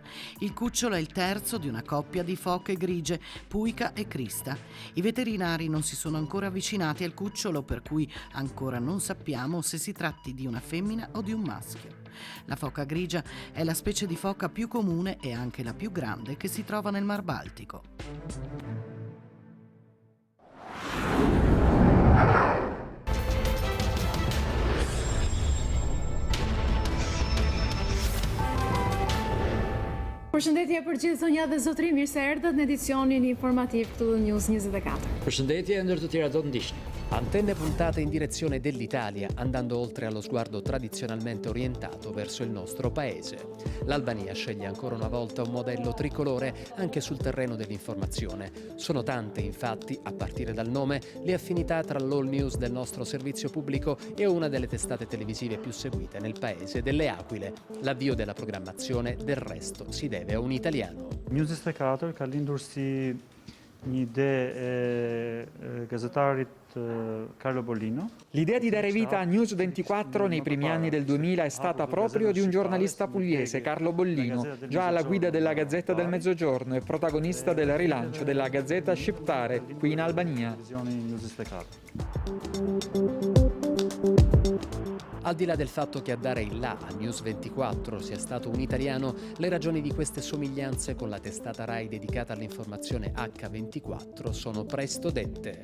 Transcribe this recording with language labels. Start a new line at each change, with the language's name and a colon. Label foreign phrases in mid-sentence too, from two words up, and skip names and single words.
Italian: Il cucciolo è il terzo di una coppia di foche grigie, Puica e Crista. I veterinari non si sono ancora avvicinati al cucciolo, per cui ancora non sappiamo se si tratti di una femmina o di un maschio. La foca grigia è la specie di foca più comune e anche la più grande che si trova nel Mar Baltico.
Albanian: Përshëndetje për gjithë zonja dhe zotëri, mirë se erdhët në edicionin informativ këtu në News 24. Përshëndetje ndër të tjera do të ndiqni.
Italian: Antenne puntate in direzione dell'Italia, andando oltre allo sguardo tradizionalmente orientato verso il nostro paese. L'Albania sceglie ancora una volta un modello tricolore anche sul terreno dell'informazione. Sono tante, infatti, a partire dal nome, le affinità tra l'all news del nostro servizio pubblico e una delle testate televisive più seguite nel paese delle Aquile. L'avvio della programmazione, del resto, si deve a un italiano.
Albanian: News 24 ka lindur si një ide e gazetarit Carlo Bollino.
Italian: L'idea di dare vita a News 24 nei primi anni del 2000 è stata proprio di un giornalista pugliese, Carlo Bollino, già alla guida della Gazzetta del Mezzogiorno e protagonista del rilancio della Gazzetta Shqiptare qui in Albania. Al di là del fatto che a dare il là a News 24 sia stato un italiano, le ragioni di queste somiglianze con la testata Rai dedicata all'informazione H24 sono presto dette.